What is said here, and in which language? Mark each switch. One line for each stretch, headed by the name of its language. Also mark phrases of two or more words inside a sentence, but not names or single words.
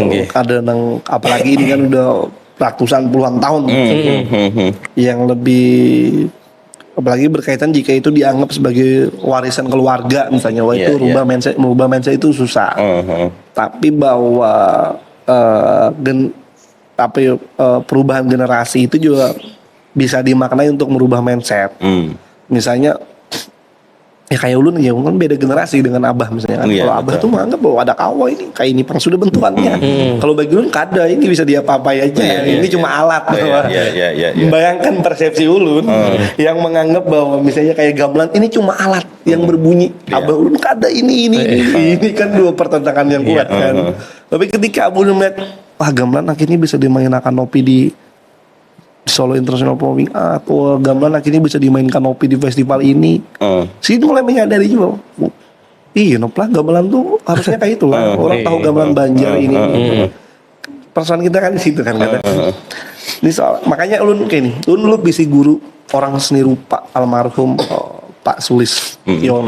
Indonesian: Ada nang apalagi ini kan udah ratusan puluhan tahun yang lebih, apalagi berkaitan jika itu dianggap sebagai warisan keluarga misalnya, itu merubah mindset itu susah. Tapi bahwa perubahan generasi itu juga bisa dimaknai untuk merubah mindset.
Banjar: Misalnya ya kayak ulun ya kan beda generasi dengan abah misalnya kan. Kalau abah tuh menganggap bahwa ada kawa ini kayak ini pang sudah bentukannya. Kalau bagi ulun kada, ini bisa diapa-apai aja.
Indonesian: Ini cuma alat. Bayangkan persepsi ulun yang menganggap bahwa misalnya kayak gamelan ini cuma alat yang berbunyi.
Banjar: Abah ulun kada, ini kan dua pertentangan yang kuat kan.
Indonesian: Tapi ketika abah ulun melihat wah gamelan akhirnya bisa dimainkan Nopi di Solo International Performing Art, atau gamelan akhirnya bisa dimainkan Nopi di festival ini. Sini mulai menyadari juga. Iya, Nopla gamelan tuh harusnya kayak itulah. Orang tahu gamelan Banjar ini. Perasaan kita kan di situ kan kata.
Banjar: Ini soal, makanya ulun kayak nih. Ulun dulu bisi guru orang seni rupa almarhum Pak Sulis Yono.